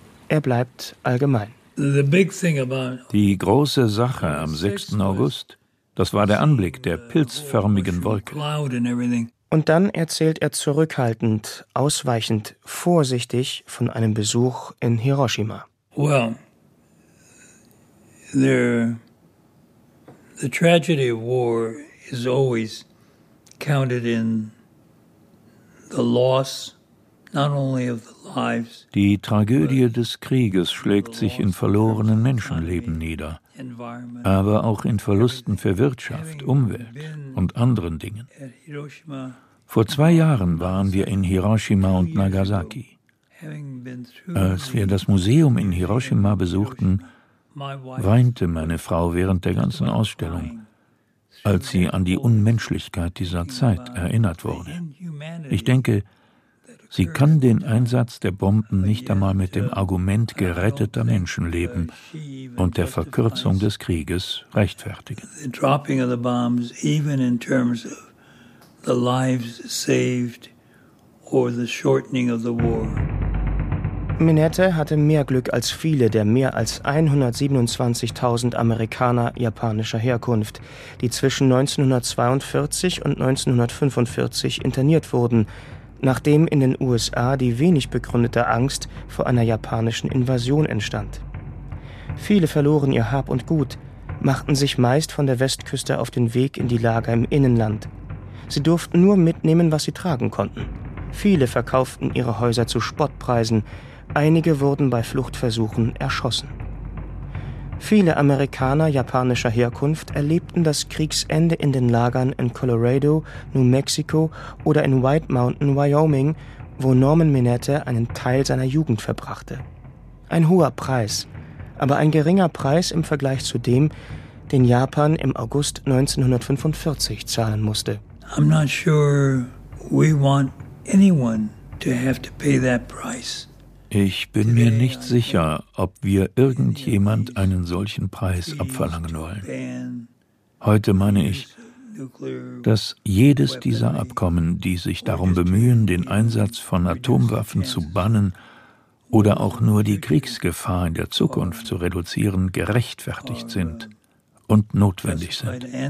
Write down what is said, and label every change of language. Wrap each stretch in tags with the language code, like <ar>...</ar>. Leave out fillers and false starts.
<de>Er bleibt allgemein. Die große Sache am 6. August, das war der Anblick der pilzförmigen Wolke. Und dann erzählt er zurückhaltend, ausweichend, vorsichtig von einem Besuch in Hiroshima.</de> <en>Well, the tragedy of war is always counted in the loss.</en> <de>Die Tragödie des Krieges schlägt sich in verlorenen Menschenleben nieder. aber auch in Verlusten für Wirtschaft, Umwelt und anderen Dingen. Vor 2 Jahren waren wir in Hiroshima und Nagasaki. Als wir das Museum in Hiroshima besuchten, weinte meine Frau während der ganzen Ausstellung, als sie an die Unmenschlichkeit dieser Zeit erinnert wurde. Ich denke, sie kann den Einsatz der Bomben nicht einmal mit dem Argument geretteter Menschenleben und der Verkürzung des Krieges rechtfertigen.</de> <en>The dropping of the bombs, even in terms of the lives saved or the shortening of the war.</en> <de>Minette hatte mehr Glück als viele der mehr als 127.000 Amerikaner japanischer Herkunft, die zwischen 1942 und 1945 interniert wurden, nachdem in den USA die wenig begründete Angst vor einer japanischen Invasion entstand. Viele verloren ihr Hab und Gut, machten sich meist von der Westküste auf den Weg in die Lager im Inland. Sie durften nur mitnehmen, was sie tragen konnten. Viele verkauften ihre Häuser zu Spottpreisen, einige wurden bei Fluchtversuchen erschossen. Viele Amerikaner japanischer Herkunft erlebten das Kriegsende in den Lagern in Colorado, New Mexico oder in White Mountain, Wyoming, wo Norman Minette einen Teil seiner Jugend verbrachte. Ein hoher Preis, aber ein geringer Preis im Vergleich zu dem, den Japan im August 1945 zahlen musste.</de> <en>I'm not sure we want anyone to have to pay that price.</en> <de>Ich bin mir nicht sicher, ob wir irgendjemand einen solchen Preis abverlangen wollen. Heute meine ich, dass jedes dieser Abkommen, die sich darum bemühen, den Einsatz von Atomwaffen zu bannen oder auch nur die Kriegsgefahr in der Zukunft zu reduzieren, gerechtfertigt sind und notwendig sind.</de>